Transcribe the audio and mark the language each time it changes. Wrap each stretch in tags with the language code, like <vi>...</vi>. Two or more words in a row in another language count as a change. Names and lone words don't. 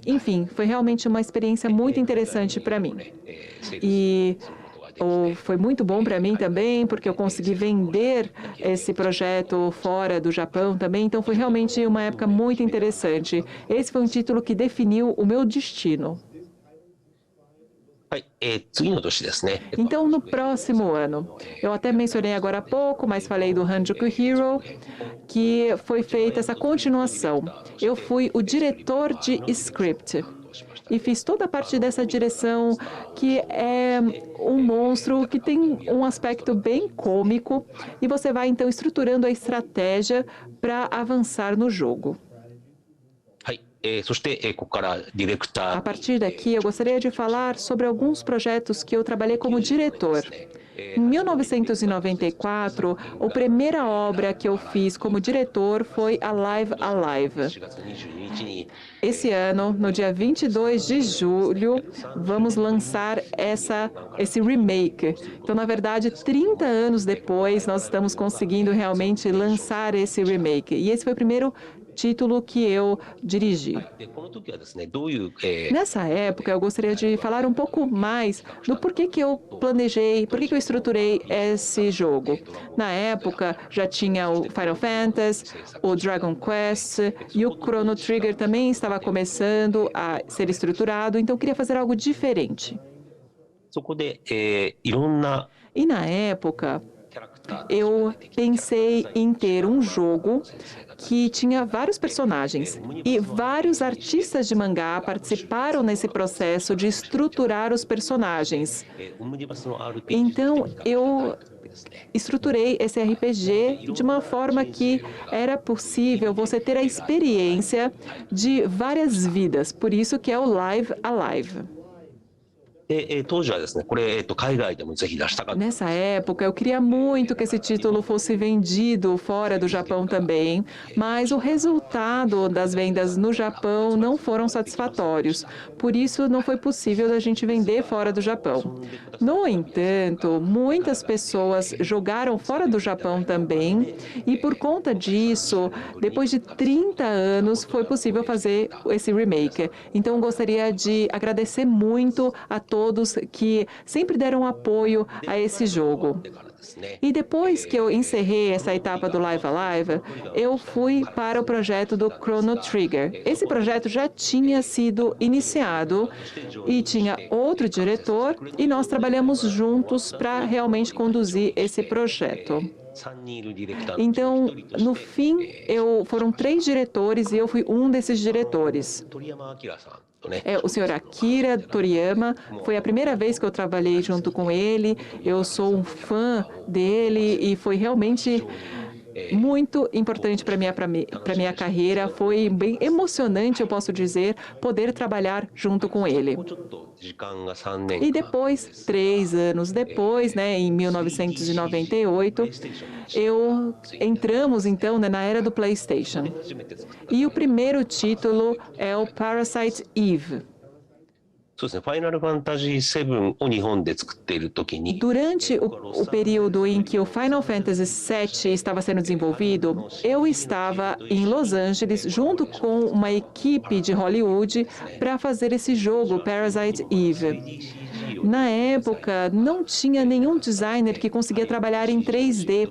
<pt>Enfim, foi realmente uma experiência muito interessante para mim. E foi muito bom para mim também, porque eu consegui vender esse projeto fora do Japão também, então foi realmente uma época muito interessante. Esse foi um título que definiu o meu destino.</pt> <ja>はい、次の年ですね。</ja> <pt>Então, no próximo ano, eu até mencionei agora há pouco, mas falei do Hanjuku Hero, que foi feita essa continuação. Eu fui o diretor de script e fiz toda a parte dessa direção, que é um monstro que tem um aspecto bem cômico, e você vai então estruturando a estratégia para avançar no jogo.</pt> <ja>はい、そして、ここからディレクタ</ja> <pt>A</pt> <ja>ー</ja> <pt>partir daqui, eu gostaria de falar sobre alguns projetos que eu trabalhei como diretor. Em 1994, a primeira obra que eu fiz como diretor foi Alive Alive.</pt> <ja>4 月22日に</ja> <pt>Esse ano, no dia 22 de julho, vamos lançar esse remake. Então, na verdade, 30 anos depois, nós estamos conseguindo realmente lançar esse remake. E esse foi o primeiro título que eu dirigi.</pt> <ja>でこの時はですね、どういう、</ja> <pt>Nessa época, eu gostaria de falar um pouco mais do porquê que eu planejei, porquê que eu estruturei esse jogo. Na época, já tinha o Final Fantasy, o Dragon Quest e o Chrono Trigger também estava começando a ser estruturado, então eu queria fazer algo diferente.</pt> <ja>そこで、いろんな</ja> <pt>E na época,</pt> <ja>キャラクター</ja> <pt>eu pensei em ter um jogo que tinha vários personagens e vários artistas de mangá participaram nesse processo de estruturar os personagens.</pt> <ja>オムニバスの RPG</ja> <pt>Então, eu</pt> <ja>ですね。</ja> <pt>estruturei esse RPG de uma forma que era possível você ter a experiência de várias vidas, por isso que é o Live Alive.</pt> <ja>で、当時はですね、これ、海外でもぜひ出したかった。</ja> <pt>Nessa época, eu queria muito que esse título fosse vendido fora do Japão também, mas o resultado das vendas no Japão não foram satisfatórios. Por isso, não foi possível da gente vender fora do Japão. No entanto, muitas pessoas jogaram fora do Japão também, e por conta disso, depois de 30 anos, foi possível fazer esse remake. Então, eu gostaria de agradecer muito a todos que sempre deram apoio a esse jogo.</pt> <ja>だからですね、</ja> <pt>E depois que eu encerrei essa etapa do Live Alive, eu fui para o projeto do Chrono Trigger. Esse projeto já tinha sido iniciado e tinha outro diretor, e nós trabalhamos juntos para realmente conduzir esse projeto.</pt> <ja>3 人いるディレクターの</ja> <pt>Então,</pt> <ja>一人として</ja> <pt>no fim, foram 3 diretores e eu fui um desses diretores.</pt> <ja>鳥山明さんとね、</ja> <pt>O senhor Akira Toriyama, foi a primeira vez que eu trabalhei junto com ele, eu sou um fã dele e foi realmente muito importante para minha carreira, foi bem emocionante, eu posso dizer, poder trabalhar junto com ele.</pt> <ja>ちょっと時間が3年</ja> <pt>E depois, 3 anos depois, em 1998, entramos então na era do PlayStation.</pt> <ja>初めて作った</ja> <pt>E o primeiro título é o Parasite Eve.</pt> <ja>そうですね、ファイナルファンタジー7を日本で作っているときに、</ja> <pt>Durante o período em que o Final Fantasy VII estava sendo desenvolvido, eu estava em Los Angeles junto com uma equipe de Hollywood para fazer esse jogo, Parasite Eve. Na época, não tinha nenhum designer que conseguia trabalhar em 3D.</pt>